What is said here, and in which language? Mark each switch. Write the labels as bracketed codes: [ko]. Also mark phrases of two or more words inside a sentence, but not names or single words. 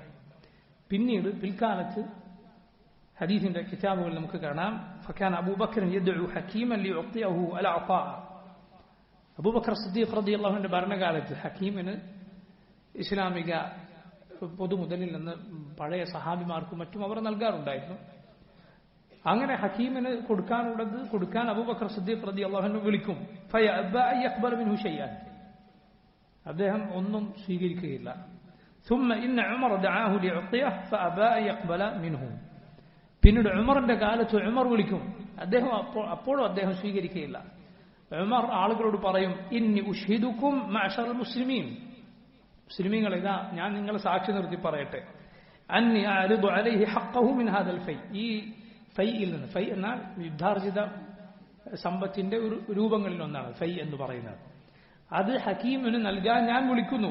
[ml] പിന്നീട് പിൽക്കാലത്ത് ഹദീസിന്റെ കിതാബുകൾ നമുക്ക് കാണാം, [ar] فكان أبو بكر يدعو حكيما ليعطيه العطاء, [ml] അബൂബക്കർ സിദ്ദീഖ് റളിയല്ലാഹു അൻഹുവിന്റെ ഭരണകാലത്ത് ഹക്കീമിന് ഇസ്ലാമിക പൊതുമുതലിൽ നിന്ന് പഴയ സഹാബിമാർക്കും മറ്റും അവർ നൽകാറുണ്ടായിരുന്നു. അങ്ങനെ ഹക്കീമിന് കൊടുക്കാനുള്ളത് കൊടുക്കാൻ അബൂബക്കർ സിദ്ദീഖ് റളിയല്ലാഹു അൻഹു വിളിക്കും. [ar] فيأبى أن يقبل منه شيئا, [ml] അദ്ദേഹം ഒന്നും സ്വീകരിക്കുകയില്ല. [ar] ثم إن عمر دعاه ليعطيه فأبى أن يقبل منه, [ml] പിന്നീട് ഉമറിന്റെ കാലത്ത് ഉമർ വിളിക്കും, അപ്പോഴും അദ്ദേഹം സ്വീകരിക്കുകയില്ല. ഉമർ ആളുകളോട് പറയും, [ar] إني أشهدكم معشر المسلمين, [ml] മുസ്ലിമീങ്ങൾ ഇതാ ഞാൻ നിങ്ങളെ സാക്ഷി നിർത്തി പറയട്ടെ, [ar] أني أعرض عليه حقه من هذا الفيء, [ml] ഈ ഫൈയിൽ നിന്ന്, ഫൈ എന്നാൽ യുദ്ധാർജിത സമ്പത്തിന്റെ ഒരു രൂപങ്ങളിൽ ഒന്നാണ് ഫൈ എന്ന് പറയുന്നത്, അത് ഹക്കീമിന് നൽകാൻ ഞാൻ വിളിക്കുന്നു.